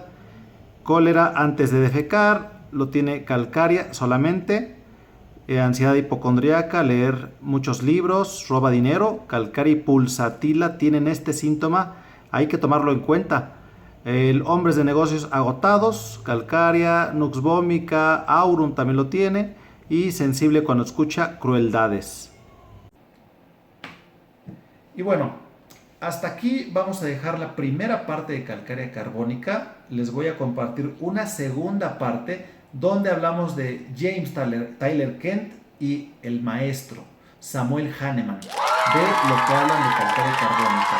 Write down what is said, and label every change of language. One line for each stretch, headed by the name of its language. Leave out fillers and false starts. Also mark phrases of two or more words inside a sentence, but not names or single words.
Spanish: Cólera antes de defecar, lo tiene calcárea solamente. Ansiedad hipocondriaca, leer muchos libros, roba dinero. Calcárea y pulsatila tienen este síntoma, hay que tomarlo en cuenta. Hombres de negocios agotados, calcárea, nux vomica, aurum también lo tiene. Y sensible cuando escucha crueldades. Y bueno, hasta aquí vamos a dejar la primera parte de calcárea carbónica. Les voy a compartir una segunda parte donde hablamos de James Tyler Kent y el maestro Samuel Hahnemann, de lo que hablan de calcárea carbónica.